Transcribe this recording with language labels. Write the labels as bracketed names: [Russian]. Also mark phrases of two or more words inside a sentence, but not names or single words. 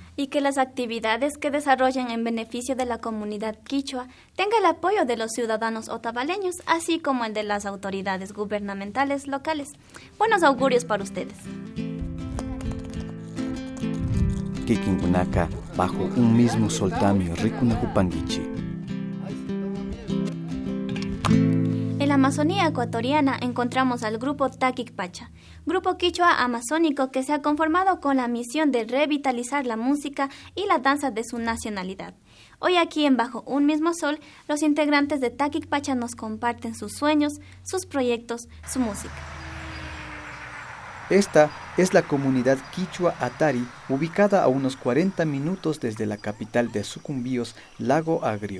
[Spanish] Y que las actividades que desarrollen en beneficio de la comunidad quichua tengan el apoyo de los ciudadanos otavaleños, así como el de las autoridades gubernamentales locales. Buenos augurios para ustedes. [Quechua] Kikinkunaka, [Spanish] bajo un mismo soltamio, [Quechua] Rikunahupanguichi. [Spanish] En la Amazonía ecuatoriana encontramos al grupo Takik Pacha, grupo quichua amazónico que se ha conformado con la misión de revitalizar la música y la danza de su nacionalidad. Hoy aquí en Bajo un mismo sol, los integrantes de Takik Pacha nos comparten sus sueños, sus proyectos, su música. Esta es la comunidad quichua Atari, ubicada a unos 40 minutos desde la capital de Sucumbíos, Lago Agrio.